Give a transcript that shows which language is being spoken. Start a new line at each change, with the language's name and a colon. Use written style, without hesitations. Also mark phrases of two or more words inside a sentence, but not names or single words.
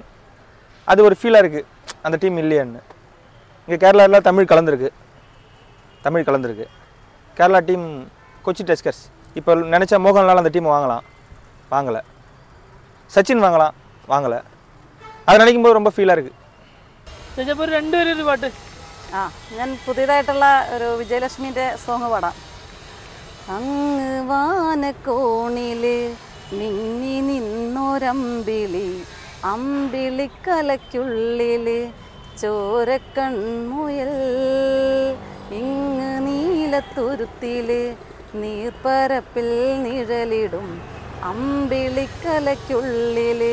Tamil: அது ஒரு ஃபீலாக இருக்குது, அந்த டீம் இல்லையான்னு. இங்கே கேரளாவில் தமிழ் கலந்துருக்கு. கேரளா டீம் கொச்சி டஸ்கர்ஸ். இப்போ நினச்சா மோகன்லால் அந்த டீம் வாங்கலை. சச்சின் வாங்கலை. அது நினைக்கும் போது ரொம்ப ஃபீலாக இருக்குது.
Malayalam: രണ്ടുപേരും പാട്ട്. ഞാൻ പുതിയതായിട്ടുള്ള ഒരു വിജയലക്ഷ്മിൻ്റെ സോങ് പാടാം. അങ്ങ് വാനക്കോണില് മിന്നി നിന്നൊരമ്പിളി, അമ്പിളിക്കലയ്ക്കുള്ളില് ചോരക്കൺമുയൽ, ഇങ്ങ് നീലത്തുരുത്തില് നീർപ്പരപ്പിൽ നിഴലിടും, അമ്പിളിക്കലയ്ക്കുള്ളില്